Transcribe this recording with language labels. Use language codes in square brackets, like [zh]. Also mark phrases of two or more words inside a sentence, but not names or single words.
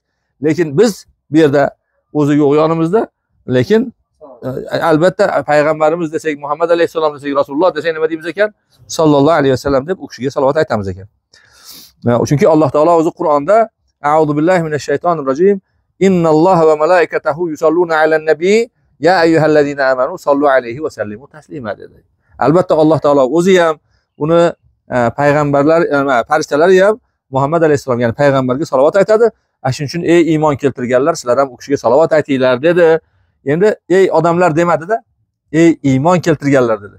[uz] Lekin biz bu yerda o'zi yo'q yonimizda, lekin albatta payg'ambarimiz desak, Muhammad alayhissalom desak, Rasululloh desak nima deymiz ekan? [ar] صلى الله عليه وسلم [uz] deb u kishiga salovat aytamiz ekan. Chunki Alloh taolo o'zi Qur'onda [ar] أعوذ بالله من الشيطان الرجيم إن الله وملائكته يصلون على النبي يا أيها الذين آمنوا صلوا عليه وسلموا تسليما dedi. [uz] Albatta Alloh taolo o'zi ham uni payg'ambarlar, farishtalar ham Muhammad alayhissalom, ya'ni payg'ambarga salovat aytadi. Shuning uchun ey iymon keltirganlar, sizlar ham u kishiga salovat aytinglar dedi. Endi ey odamlar demadida, ey iymon keltirganlar dedi.